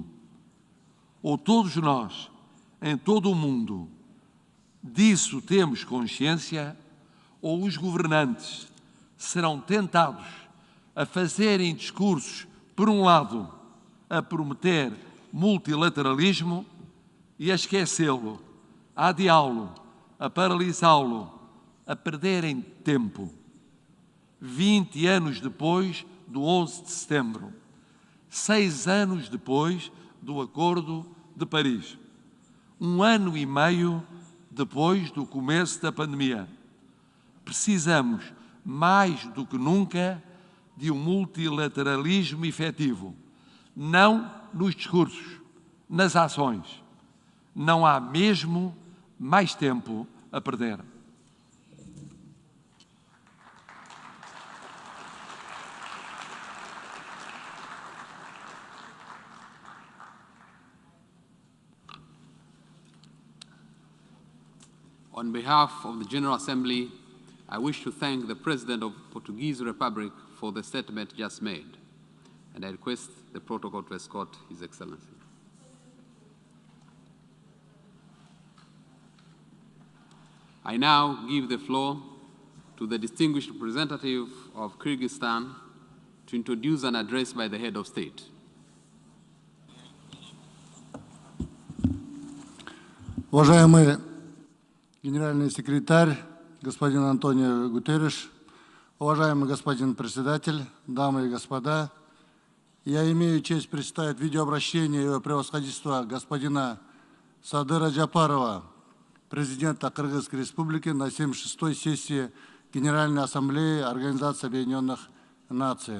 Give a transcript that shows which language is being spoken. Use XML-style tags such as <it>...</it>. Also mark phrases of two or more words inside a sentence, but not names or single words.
<pt>Ou todos nós, em todo o mundo, disso temos consciência, ou os governantes serão tentados a fazerem discursos, por um lado, a prometer multilateralismo e a esquecê-lo, a adiá-lo, a paralisá-lo, a perderem tempo. 20 anos depois do 11 de setembro, 6 anos depois do Acordo de Paris, 1 ano e meio depois do começo da pandemia, precisamos, mais do que nunca, de um multilateralismo efetivo, não nos discursos, nas ações. Não há mesmo mais tempo a perder.</pt> <en>On behalf of the General Assembly, I wish to thank the President of the Portuguese Republic for the statement just made, and I request the protocol to escort His Excellency. I now give the floor to the distinguished representative of Kyrgyzstan to introduce an address by the head of state.</en> <ru>Уважаемый генеральный секретарь, господин Антонио Гутерриш, уважаемый господин председатель, дамы и господа, я имею честь представить видеообращение его превосходительства господина Садыра Джапарова, президента Кыргызской Республики, на 76-й сессии Генеральной Ассамблеи Организации Объединенных Наций.</ru>